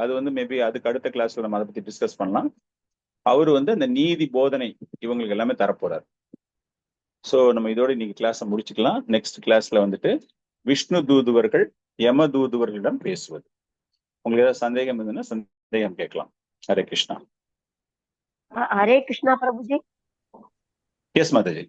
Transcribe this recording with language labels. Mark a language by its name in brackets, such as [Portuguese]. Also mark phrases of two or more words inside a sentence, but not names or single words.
[Tamil] அது மேபி அதுக்கு அடுத்த கிளாஸ்ல நம்ம அதை பத்தி டிஸ்கஸ் பண்ணலாம். அவரு அந்த நீதி போதனை இவங்களுக்கு எல்லாமே தரப்போறாரு. சோ நம்ம இதோட இன்னைக்கு கிளாஸை முடிச்சுக்கலாம். [English] next class [Tamil] விஷ்ணு தூதுவர்கள் யம தூதுவர்களிடம் பேசுவது. உங்களுக்கு ஏதாவது சந்தேகம் இருந்ததுன்னா சந்தேகம் கேட்கலாம். ஹரே கிருஷ்ணா. [Hindi] हरे कृष्णा प्रभु जी। [Tamil] எஸ் மாதாஜி.